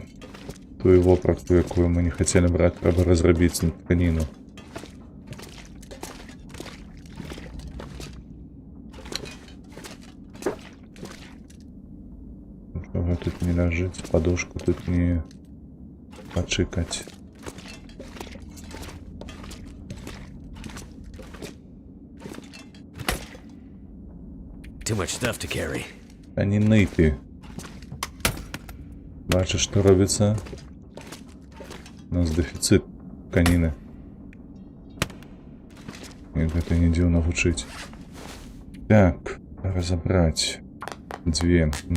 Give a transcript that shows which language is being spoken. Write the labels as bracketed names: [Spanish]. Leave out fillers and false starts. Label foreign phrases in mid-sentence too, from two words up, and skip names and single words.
[Belarusian] Тую вопратку, якую мы не хацелі браць, трэба разрабіць на тканіну. Нічога тут не ляжыць, падушку тут не пачыкаць. [English] Too much stuff to carry. [Belarusian] Тканіны ты. Бачыш, што робіцца? У нас дэфіцыт тканіны. І гэта не дзіўна гучыць. Так, разабраць. 2.